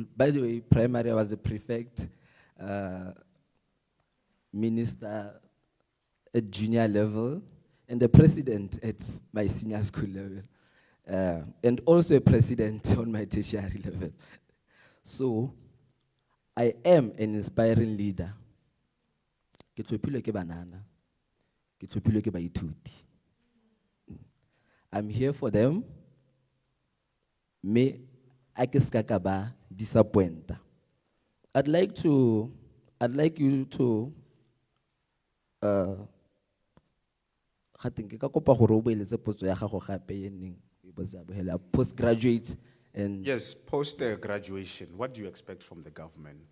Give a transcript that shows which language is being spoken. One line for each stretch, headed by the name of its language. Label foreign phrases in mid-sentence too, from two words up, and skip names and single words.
English: By the way, primary I was a prefect, minister at junior level, and the president at my senior school level, and also a president on my tertiary level. So, I am an inspiring leader.
Tswana: Ke tlhophilwe ke banana, ke tlhophilwe ke baithuti.
English: I'm here for them. Me, I
Tswana: ke ska ka ba disappoint.
English: I'd like you to postgraduate and yes, post-graduation, what do you expect from the government?